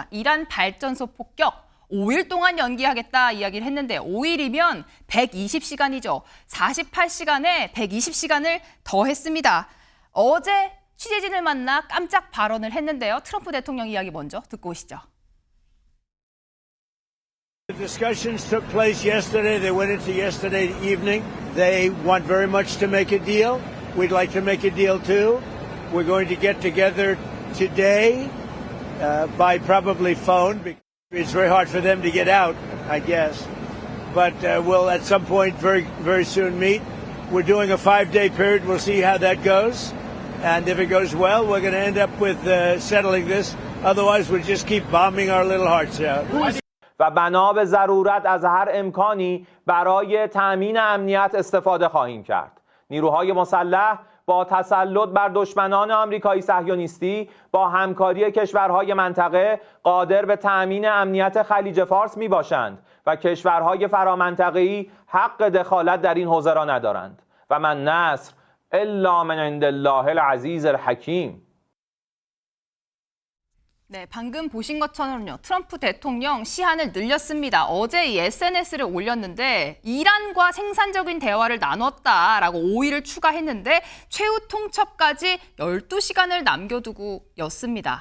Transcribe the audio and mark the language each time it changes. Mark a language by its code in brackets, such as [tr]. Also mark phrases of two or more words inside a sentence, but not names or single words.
[ko] 이란 발전소 폭격 5일 동안 연기하겠다 이야기를 했는데 5일이면 120시간이죠. 48시간에 120시간을 더했습니다. 어제 취재진을 만나 깜짝 발언을 했는데요. 트럼프 대통령 이야기 먼저 듣고 오시죠. [en] The discussions took place yesterday. They went into yesterday evening. They want very much to make a deal. We'd like to make a deal too. We're going to get together today by probably phone. It's very hard for them to get out, I guess. But we'll at some point very soon meet. We're doing a 5-day period. We'll see how that goes. And if it goes well, we're going to end up with settling this. Otherwise, we'll just keep bombing our little hearts out. [fa] و بنا به ضرورت از هر امکانی برای تأمین امنیت استفاده خواهیم کرد. نیروهای مسلح با تسلط بر دشمنان آمریکایی صهیونیستی با همکاری کشورهای منطقه قادر به تأمین امنیت خلیج فارس می باشند و کشورهای فرامنطقه‌ای حق دخالت در این حوزه را ندارند و [ar] من نصر الا من عند الله العزیز الحکیم. [ko] 네, 방금 보신 것처럼요. 트럼프 대통령 시한을 늘렸습니다. 어제 이 SNS를 올렸는데 이란과 생산적인 대화를 나눴다라고 5일을 추가했는데 최후 통첩까지 12시간을 남겨두고였습니다.